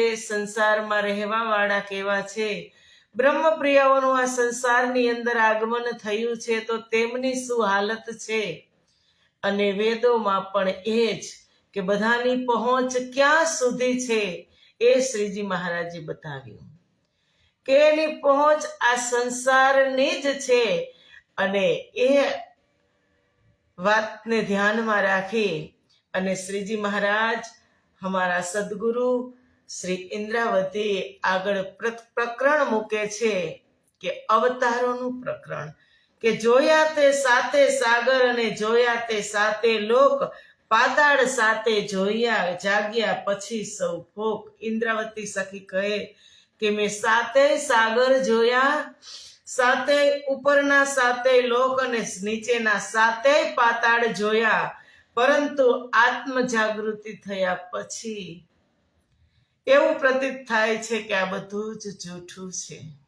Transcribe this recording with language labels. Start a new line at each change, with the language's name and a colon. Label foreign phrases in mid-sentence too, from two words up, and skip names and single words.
Gujarati: સંસારમાં રહેવા વાળા કેવા છે, બ્રહ્મપ્રિયાઓનું આ સંસારની અંદર આગમન થયું છે તો તેમની શું હાલત છે, અને વેદોમાં પણ એજ કે બધાની પહોંચ ક્યાં સુધી છે એ શ્રીજી મહારાજે બતાવ્યું કે એની પહોંચ આ સંસારની જ છે। અને એ વાતને ધ્યાનમાં રાખી અને શ્રીજી મહારાજ હમારા સદ્ગુરુ શ્રી ઇન્દ્રાવતી આગળ પ્રકરણ મૂકે છે કે અવતારોનું પ્રકરણ કે જોયા તે સાતે સાગર અને જોયા તે સાતે લોક પાતાળ સાથે જોયા જાગ્યા પછી સૌ ભોગ. ઇન્દ્રાવતી સખી કહે કે મેં સાતેય સાગર જોયા, સાતેય ઉપરના સાતેય લોક અને નીચેના સાતેય પાતાળ જોયા, પરંતુ આત્મ જાગૃતિ થયા પછી એવું પ્રતીત થાય છે કે આ બધું જ જૂઠું છે.